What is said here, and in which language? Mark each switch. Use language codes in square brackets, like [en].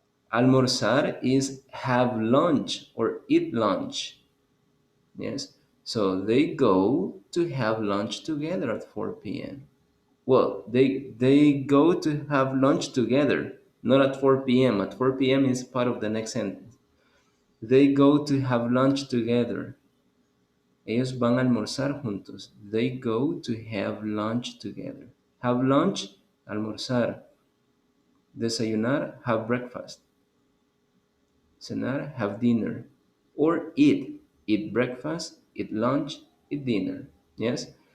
[en] Almorzar is have lunch or eat lunch. Yes. So they go to have lunch together at 4 p.m. Well, they go to have lunch together, not at 4 p.m. At 4 p.m. is part of the next sentence. They go to have lunch together. [es] Ellos van a almorzar juntos. [en] They go to have lunch together. Have lunch, almorzar. Desayunar, have breakfast. Cenar, have dinner. Or eat. Eat breakfast, eat lunch, eat dinner. Yes?